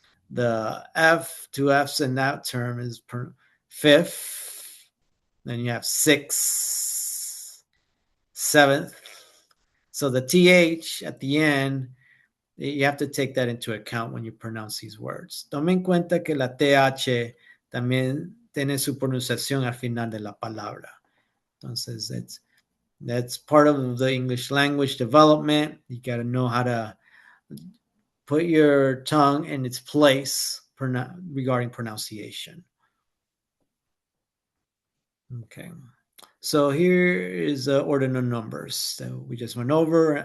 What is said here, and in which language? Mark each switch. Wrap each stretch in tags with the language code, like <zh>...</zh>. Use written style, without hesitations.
<en>The F, two F's in that term is fifth. Then you have sixth, seventh. So the TH at the end, you have to take that into account when you pronounce these words.</en> <es>Tome en cuenta que la TH también tiene su pronunciación al final de la palabra.</es> <en>Entonces, that's part of the English language development. You got to know how to put your tongue in its place regarding pronunciation. Okay. So here is the ordinal numbers that we just went over.</en>